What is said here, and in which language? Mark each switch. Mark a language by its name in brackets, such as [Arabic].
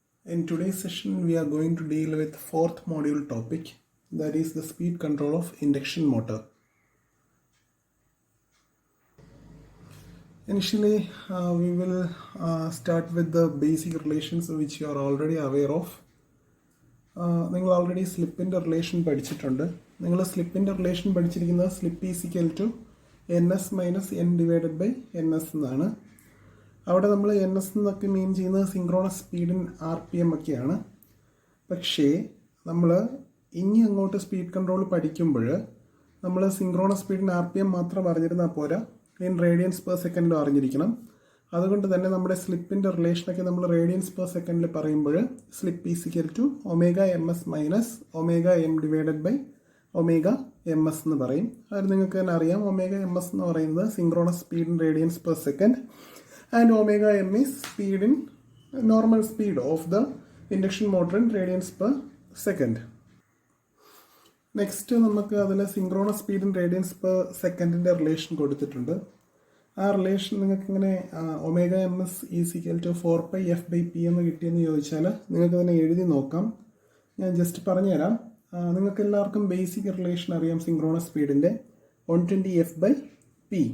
[English] In today's session we are going to deal with fourth module topic, that is the speed control of induction motor. Initially we will start with the basic relations which you are already aware of. [Malayalam] നിങ്ങൾ already സ്ലിപ്പിൻ്റെ relation പഠിച്ചിട്ടുണ്ട്. നിങ്ങൾ സ്ലിപ്പിൻ്റെ relation പഠിച്ചിരിക്കുന്നത് slip is equal to N S minus N divided by N S എന്നാണ്. അവിടെ നമ്മൾ N S എന്നൊക്കെ മീൻ ചെയ്യുന്നത് synchronous സ്പീഡിൻ R P M ഒക്കെയാണ്. പക്ഷേ നമ്മൾ ഇനി അങ്ങോട്ട് സ്പീഡ് കൺട്രോൾ പഠിക്കുമ്പോൾ നമ്മൾ സിങ്ക്രോണസ് സ്പീഡിൻ ആർ പി എം മാത്രം അറിഞ്ഞിരുന്നാൽ പോരാ, ഇൻ റേഡിയൻസ് പെർ സെക്കൻഡിലും അറിഞ്ഞിരിക്കണം. അതുകൊണ്ട് തന്നെ നമ്മുടെ സ്ലിപ്പിൻ്റെ റിലേഷനൊക്കെ നമ്മൾ റേഡിയൻസ് പെർ സെക്കൻഡിൽ പറയുമ്പോൾ slip is equal to omega M S minus omega M divided by omega M S എന്ന് പറയും. അത് നിങ്ങൾക്ക് തന്നെ അറിയാം, ഒമേഗ എം എസ് എന്ന് പറയുന്നത് synchronous speed in radians per second [English] and omega m is speed in normal speed of the induction motor in radians per second. [Malayalam] Next നമുക്ക് അതിൽ synchronous speed in radians per സെക്കൻഡിൻ്റെ relation കൊടുത്തിട്ടുണ്ട്. ആ relation നിങ്ങൾക്ക് ഇങ്ങനെ omega M S is equal to 4πf/p എന്ന് കിട്ടിയെന്ന് ചോദിച്ചാൽ നിങ്ങൾക്ക് തന്നെ എഴുതി നോക്കാം. ഞാൻ ജസ്റ്റ് പറഞ്ഞുതരാം. നിങ്ങൾക്ക് എല്ലാവർക്കും ബേസിക് റിലേഷൻ അറിയാം സിങ്ക്രോണസ് സ്പീഡിൻ്റെ 120f/p.